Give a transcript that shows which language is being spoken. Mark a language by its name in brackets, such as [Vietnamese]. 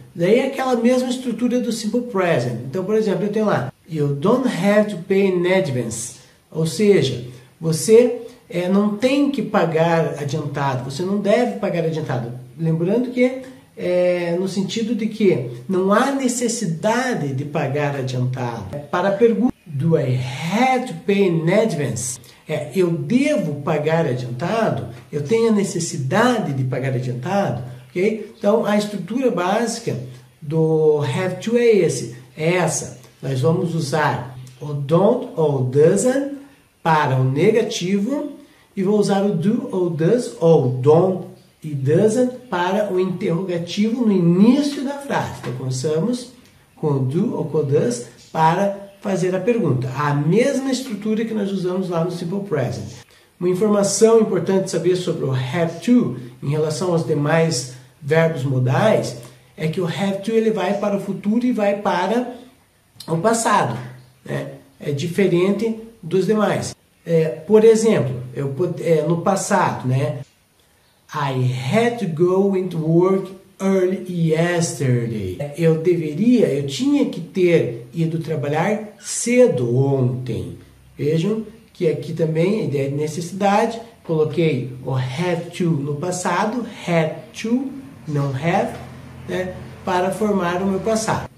[Portuguese] Daí é aquela mesma estrutura do simple present. Então, por exemplo, eu tenho lá, [English] you don't have to pay in advance. [Portuguese] Ou seja, você não tem que pagar adiantado, você não deve pagar adiantado. Lembrando que no sentido de que não há necessidade de pagar adiantado. Para a pergunta, [English] do I have to pay in advance? [Portuguese] Eu devo pagar adiantado? Eu tenho a necessidade de pagar adiantado? Okay? Então, a estrutura básica do have to é essa. Nós vamos usar o don't ou doesn't para o negativo e vou usar o do ou does ou don't e doesn't para o interrogativo no início da frase. Então, começamos com o do ou com o does para fazer a pergunta. A mesma estrutura que nós usamos lá no Simple Present. Uma informação importante saber sobre o have to em relação aos demais verbos modais é que o have to ele vai para o futuro e vai para o passado. Né? É diferente dos demais. Por exemplo, no passado, né? [English] I had to go into work early yesterday. [Portuguese] Eu tinha que ter ido trabalhar cedo ontem. Vejam que aqui também a ideia de necessidade, coloquei o have to no passado, had to, não have, né, para formar o meu passado.